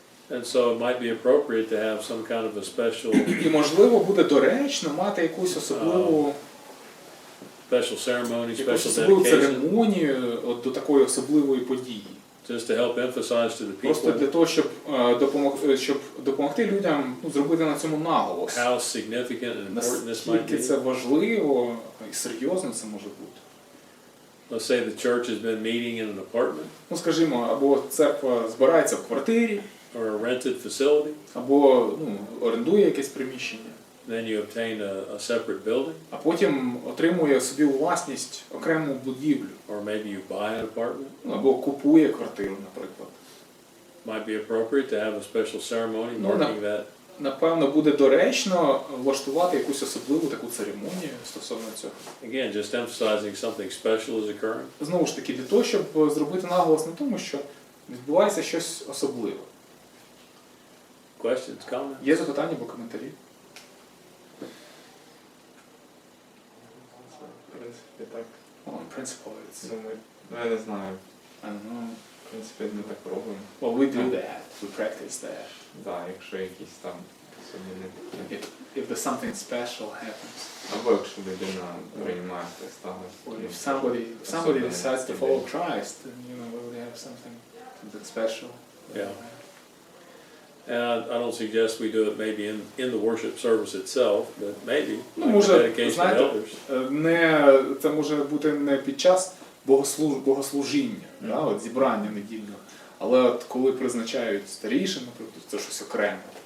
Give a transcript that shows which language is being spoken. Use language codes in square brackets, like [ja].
[en] And so it might be appropriate to have some kind of a special [uk] І можливо буде доречно мати якусь особливу [en] ceremony, [uk] якусь [en] special [uk] особливу [en] dedication, [uk] церемонію до такої особливої події. [en] just to help emphasize to the [uk] Просто для [en] people [uk] того, щоб допомогти людям зробити на цьому наголос. [en] how significant and important this might [uk] Наскільки це [en] be. [uk] важливо і серйозно це може бути. [en] Let's say the church has been meeting in an apartment [uk] Скажімо, або церква збирається в квартирі, [en] or a rented facility, [uk] або орендує якесь приміщення, [en] then you obtain a separate building, [uk] а потім отримує собі у власність окрему будівлю, [en] or maybe you buy an apartment. [uk] або купує квартиру, наприклад. [en] Might be appropriate to have a special ceremony No, no. marking that. [uk] Напевно, буде доречно влаштувати якусь особливу таку церемонію стосовно цього. [en] Again, just emphasizing something special is occurring. [uk] Знову ж таки, для того, щоб зробити наголос на тому, що відбувається щось особливе. [en] Questions, comments? [uk] Є запитання або коментарі? В принципі, так. [en] In principle, it's, [uk] Я не знаю. [en] I don't know. [uk] В принципі, ми так робимо. [en] Well, we do that. We practice that. [uk] Так, якщо якісь там особливі такі. [en] If there's something special happens. [uk] Або якщо людина приймає Христа. [en] Or if somebody decides to follow Christ, then we would have something special. Yeah. And I don't suggest we do it maybe in the worship service itself, but maybe like the [uk] Може, [en] dedication of [uk] знаєте, [en] elders. [uk] це може бути не під час богослужіння, да, от зібрання недільного, але от коли призначають старішин, наприклад, це щось окреме.